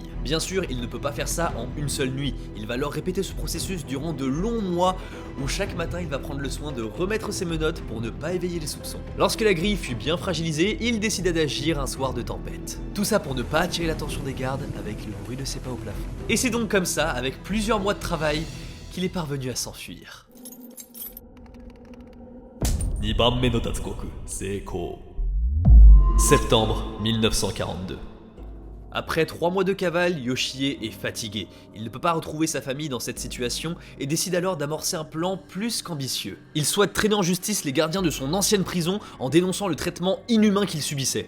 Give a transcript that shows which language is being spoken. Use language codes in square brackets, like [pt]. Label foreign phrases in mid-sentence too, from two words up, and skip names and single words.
[fr] Bien sûr, il ne peut pas faire ça en une seule nuit. Il va alors répéter ce processus durant de longs mois où chaque matin il va prendre le soin de remettre ses menottes pour ne pas éveiller les soupçons. Lorsque la grille fut bien fragilisée, il décida d'agir un soir de tempête. Tout ça pour ne pas attirer l'attention des gardes avec le bruit de ses pas au plafond. Et c'est donc comme ça, avec plusieurs mois de travail, qu'il est parvenu à s'enfuir. [ja] 2 番目の脱獄成功 [fr] Septembre 1942. Après 3 mois de cavale, Yoshie est fatigué. Il ne peut pas retrouver sa famille dans cette situation et décide alors d'amorcer un plan plus qu'ambitieux. Il souhaite traîner en justice les gardiens de son ancienne prison en dénonçant le traitement inhumain qu'ils subissaient.